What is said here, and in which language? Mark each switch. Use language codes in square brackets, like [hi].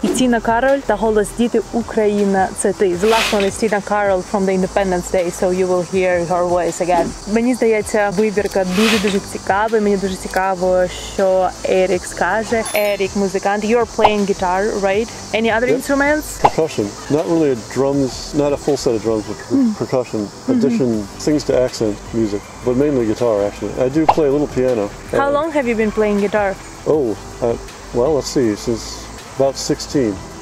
[uk] І Тіна Кароль та голос діти Україна. Це ти. [en] The last one is Тіна Кароль from the Independence Day, so you will hear her voice again. [uk] Мені здається, вибірка дуже цікава. Мені дуже цікаво, що Ерік скаже. Ерік музикант. [en] You're playing guitar, right? Any other instruments? Percussion. Not really drums, not a full set of drums, but percussion. Addition, things to accent music, but mainly guitar actually. I do play a little piano. How long have you been playing guitar? Well, let's see, since about 16.